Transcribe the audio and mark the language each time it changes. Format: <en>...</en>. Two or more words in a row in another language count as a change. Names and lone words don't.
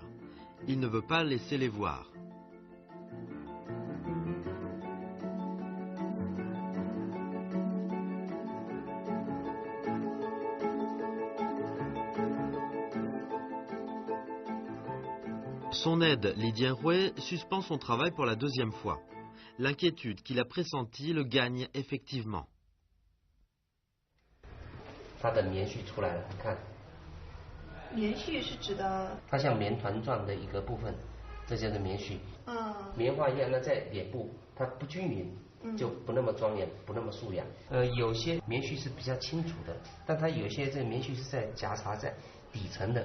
<fr>Il ne veut pas laisser les voir. Son aide, Li Hui, suspend son travail pour la deuxième fois. L'inquiétude qu'il a pressentie le gagne effectivement.</fr> <zh>它的棉絮出来了，你看。棉絮是指的？它像棉团状的一个部分，这就是棉絮。棉花一样，那在脸部它不均匀，就不那么庄严，不那么素雅。有些棉絮是比较清楚的，但它有些这个棉絮是在夹杂在底层的。</zh>